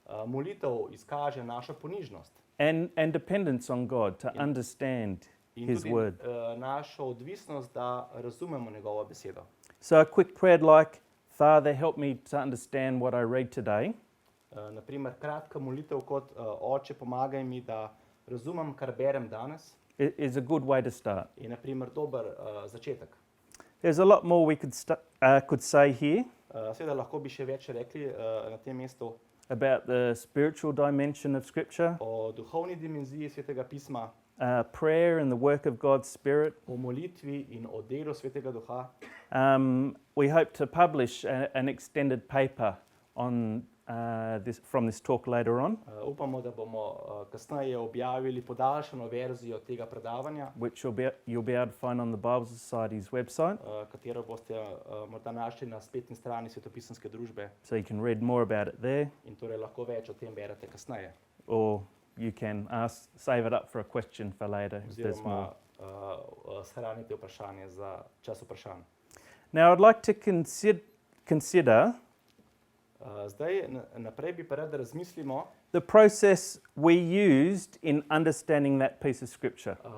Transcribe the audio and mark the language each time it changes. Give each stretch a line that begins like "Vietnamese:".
Slovenian: Molitev izkaže našo ponižnost
English: and dependence on God to understand
Slovenian: in
English: his
Slovenian: tudi
English: word.
Slovenian: našo odvisnost, da razumemo njegovo besedo.
English: So a quick prayer like, Father, help me to understand what I read today,
Slovenian: Naprimer, kratka molitev kot Oče, pomagaj mi, da razumem, kar berem danes,
English: is a good way to start.
Slovenian: je naprimer dober začetek.
English: There's a lot more we could say here
Slovenian: Seveda lahko bi še več rekli na tem mestu
English: about the spiritual dimension of Scripture,
Slovenian: o duhovni dimenziji Svetega pisma,
English: prayer and the work of God's Spirit.
Slovenian: o molitvi in o delu Svetega duha.
English: We hope to publish an extended paper on from this talk later on,
Slovenian: Upamo, da bomo kasneje objavili podaljšano verzijo tega predavanja,
English: which you'll be able to find on the Bible Society's website,
Slovenian: katero boste morda našli na spletni strani Svetopisemske družbe
English: so you can read more about it there,
Slovenian: in torej lahko več o tem berete kasneje.
English: or you can save it up for a question for later if there's more.
Slovenian: Oziroma shranite vprašanje za čas vprašanj.
English: Now, I'd like to consider
Slovenian: Zdaj naprej bi pa rad, da razmislimo
English: the process we used in understanding that piece of Scripture.